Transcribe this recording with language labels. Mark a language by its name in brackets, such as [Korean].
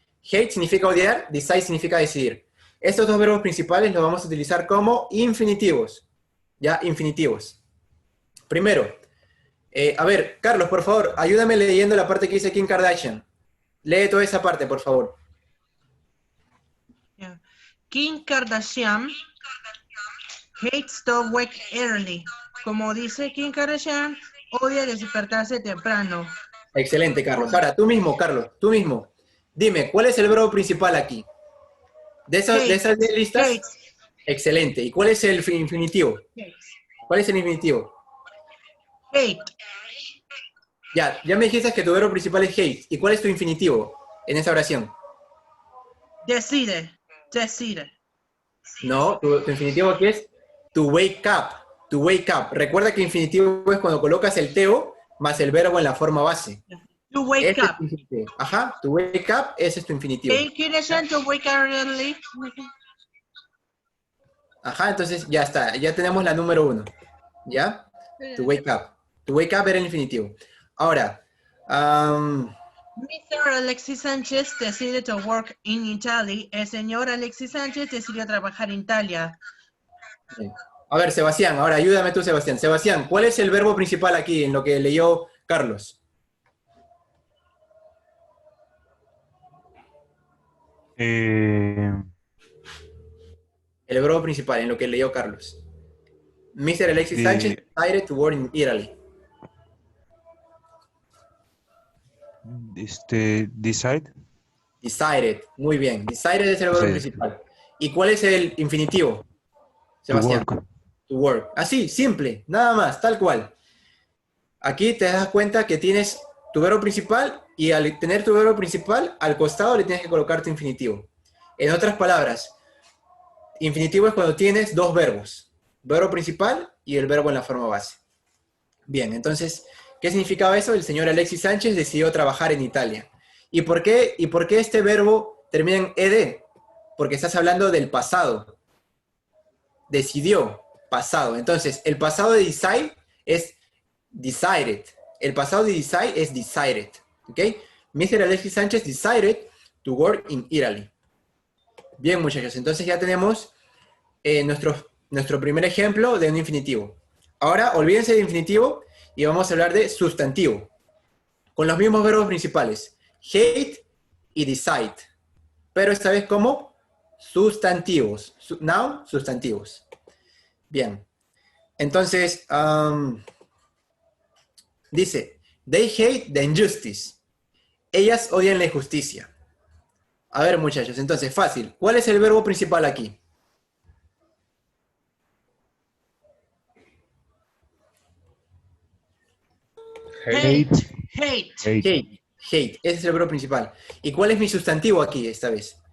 [Spanish] Hate significa odiar, decide significa decidir. Estos dos verbos principales los vamos a utilizar como infinitivos. ¿Ya? Infinitivos. Primero, a ver, Carlos, por favor, ayúdame leyendo la parte que dice Kim Kardashian. Lee toda esa parte, por favor. [English] Yeah. Kim Kardashian hates to wake early. [Spanish] Como dice Kim Kardashian, odia despertarse temprano. Excelente, Carlos. Ahora, tú mismo, Carlos, tú mismo. Dime, ¿cuál es el verbo principal aquí? De esas 10 listas. [English] Hate. [Spanish] Excelente. ¿Y cuál es el infinitivo? ¿Cuál es el infinitivo? [English] Hate. [Spanish] Ya me dijiste que tu verbo principal es hate. ¿Y cuál es tu infinitivo en esa oración? [English] Decide. Decide. [Spanish] No, tu infinitivo aquí es [English] to wake up. To wake up. [Spanish] Recuerda que infinitivo es cuando colocas el teo más el verbo en la forma base. [English] To wake [Spanish] Ese es [English] up. [Spanish] tu infinitivo. Ajá, [English] to wake up, [Spanish] ese es tu infinitivo. [English] Kim Kardashian to wake early. [Spanish] Ajá, entonces ya está. Ya tenemos la número 1. ¿Ya? [English] To wake up. To wake up [Spanish] era el infinitivo. Ahora, [English] Mr. Alexis Sánchez decide to work in Italy. [Spanish] El señor Alexis Sánchez decidió trabajar en Italia. a ver, Sebastián, ahora ayúdame tú, Sebastián. Sebastián, ¿cuál es el verbo principal aquí en lo que leyó Carlos? El verbo principal en lo que leyó Carlos. [English] Mr. Alexis Sánchez decided to work in Italy. Decide. [Spanish] Decided, muy bien. Decided es el verbo Sí. principal. ¿Y cuál es el infinitivo? Sebastián. [English] To work. To work. [Spanish] Así, simple, nada más, tal cual. Aquí te das cuenta que tienes tu verbo principal y al tener tu verbo principal, al costado le tienes que colocar tu infinitivo. En otras palabras, infinitivo es cuando tienes dos verbos. Verbo principal y el verbo en la forma base. Bien, entonces, ¿qué significaba eso? El señor Alexis Sánchez decidió trabajar en Italia. ¿Y por qué este verbo termina en ed? Porque estás hablando del pasado. Decidió, pasado. Entonces, el pasado de decide es decided. El pasado de decide es decided. ¿Ok? Mr. [English] Alexis Sánchez decided to work in Italy. [Spanish] Bien, muchachos. Entonces ya tenemos nuestro primer ejemplo de un infinitivo. Ahora, olvídense de infinitivo y vamos a hablar de sustantivo. Con los mismos verbos principales. Hate y decide. Pero esta vez como sustantivos. Noun, sustantivos. Bien. Entonces, dice, [English] they hate the injustice. [Spanish] Ellas odian la injusticia. A ver, muchachos, entonces, fácil. ¿Cuál es el verbo principal aquí? [English] Hate. Hate. Hate. Hate. [Spanish] Ese es el verbo principal. ¿Y cuál es mi sustantivo aquí esta vez?